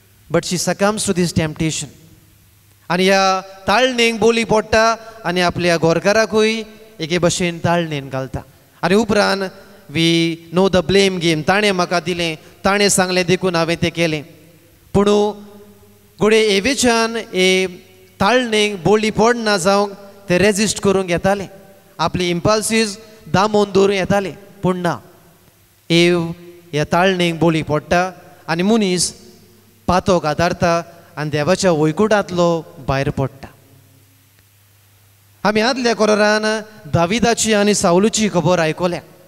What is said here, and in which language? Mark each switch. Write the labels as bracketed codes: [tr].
[en] But she succumbs to these temptation. [gom] आनी ह्या ताळणेक बोली पडटा आनी आपल्या घोरकाराकूय एके भाशेन ताळणेन घालता. आनी उपरांत [en] We know the blame game. [gom] ताणें म्हाका दिलें, ताणें सांगलें देखून हांवें तें केलें. पूण घोडये एवेच्यान हे ताळणेक बोली पडना जावंक ते रेजिस्ट करूंक येतालें, आपली इम्पल्सीस दामोवन दवरूं येतालें. पूण ना, एव ह्या ताळणेक बोली पडटा आनी मनीस पातोक आदारता आनी देवाच्या वैकुंठांतलो भायर पडटा. आमी आदल्या कोरान दाविदाची आनी साऊलची खबर आयकल्या.